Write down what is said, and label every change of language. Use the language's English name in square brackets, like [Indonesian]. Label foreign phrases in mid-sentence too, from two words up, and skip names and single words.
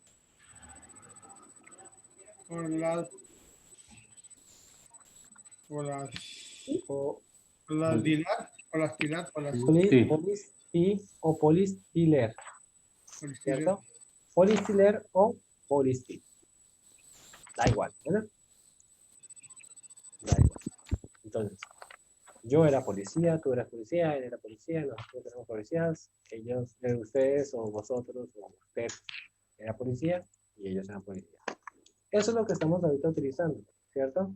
[Spanish] Sí. polis o polistiler, ¿cierto? Polistiler o polistil. Da igual, ¿verdad? Da igual. Entonces, yo era policía, tú eras policía, él era policía, nosotros éramos policías, ellos, ustedes o vosotros o usted era policía y ellos eran policía. Eso es lo que estamos ahorita utilizando, ¿cierto?